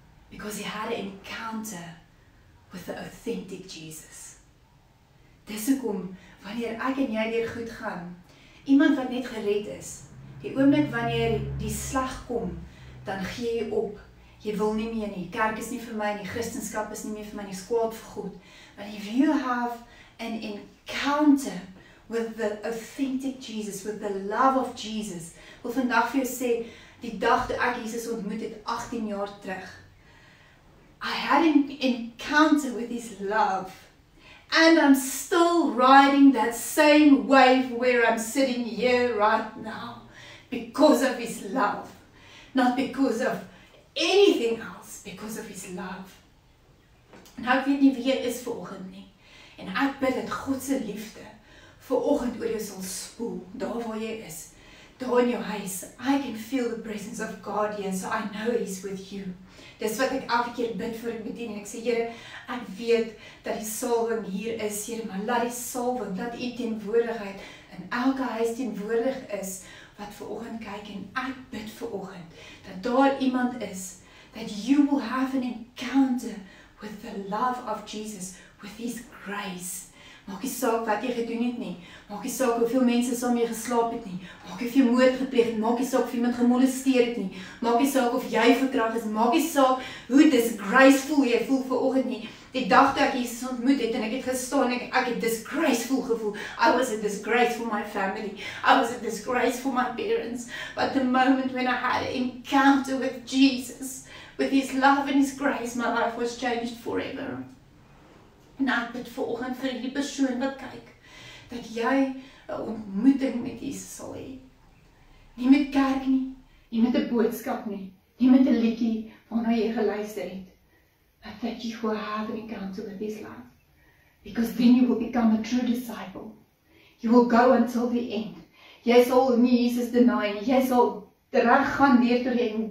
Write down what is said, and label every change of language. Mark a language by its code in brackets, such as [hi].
[en] Because he had an encounter with the authentic Jesus. [af] Dis hoekom, wanneer ek en jy deur goed gaan, iemand wat net gered is, die oomblik wanneer die slag kom, dan gee jy op. Jy wil nie meer nie, kerk is nie vir my nie, Christenskap is nie meer vir my nie, skwaad vir God. [en] But if you have an encounter with the authentic Jesus, with the love of Jesus, [af] wil vandag vir jou sê, die dag toe ek Jesus ontmoet het, 18 jaar terug, [en] I had an encounter with his love, and I'm still riding that same wave where I'm sitting here right now, because of his love, not because of anything else, because of his love. [af] En ek weet nie wie jy is vanoggend nie, en ek bid dat God se liefde vanoggend oor jou sal spoel, daar waar jy is, daar in jou huis, [en] I can feel the presence of God here, so I know He's with you. [af] Dis wat ek elke keer bid voor ek bedien, en ek sê, Here, ek weet dat die salwing hier is, Here, maar laat die salwing, laat U teenwoordigheid in elke huis teenwoordig is, wat vanoggend kyk, en ek bid vanoggend, dat daar iemand is, [en] that you will have an encounter with the love of Jesus, with His grace. [af] Maak nie saak wat jy gedoen het nie, maak nie saak hoeveel mense saam jy geslaap het nie, maak nie of jy moord gepleeg het, maak nie saak of iemand gemolesteer het nie, maak nie saak of jy verkragt is, maak nie saak hoe disgraceful jy voel vanoggend nie. Die dag dat ek Jesus ontmoet het en ek het gestaan en ek het disgraceful gevoel. [en] I was a disgrace for my family. I was a disgrace for my parents. But the moment when I had an encounter with Jesus, with His love and His grace, my life was changed forever. [af] En ek bid vanoggend vir die persoon wat kyk, dat jy 'n ontmoeting met Jesus sal hê. Nie met kerk nie, nie met 'n boodskap nie, nie met 'n liedjie waarna jy geluister het, [en] but that you will have an encounter with His love. Because then you will become a true disciple. You will go until the end. [af] Jy sal nie Jesus deny nie, jy sal reg gaan deur tot die end.